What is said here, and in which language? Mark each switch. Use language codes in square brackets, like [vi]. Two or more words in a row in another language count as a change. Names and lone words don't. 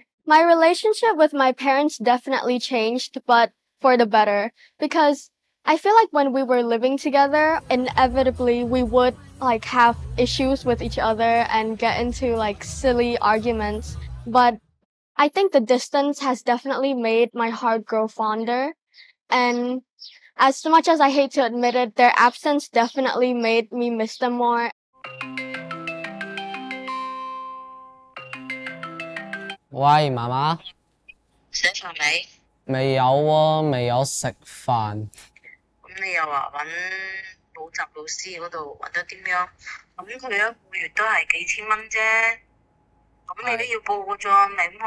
[en] My relationship with my parents definitely changed, but for the better, because I feel like when we were living together, inevitably we would like have issues with each other and get into like silly arguments. But I think the distance has definitely made my heart grow fonder. And as much as I hate to admit it, their absence definitely made me miss them more. [yue] 喂，媽媽，食飯未？未有喎，未有食飯。咁你又話揾補習老師嗰度揾咗點樣？咁佢一個月都係幾千蚊啫，咁你都要報個咗，咪唔可以成日推咯喎。